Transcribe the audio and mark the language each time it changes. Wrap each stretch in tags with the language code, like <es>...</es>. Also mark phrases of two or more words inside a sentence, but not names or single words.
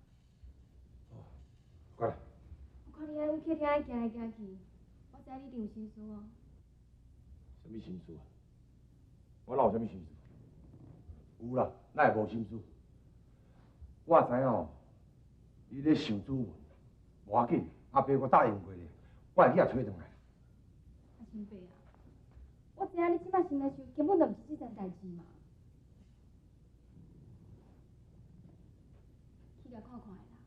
<nan>过来。我看你安尼客厅爱行来行去，我知你一定有心事哦。什么心思啊？我哪有什么心思？有啦，哪会无心思？我知影哦，你咧想主文，无要紧，阿伯我答应过你，我会去甲找回来。阿清伯啊，我知影你即摆心内想根本就毋是这件代志嘛。去甲看看的啦。</nan>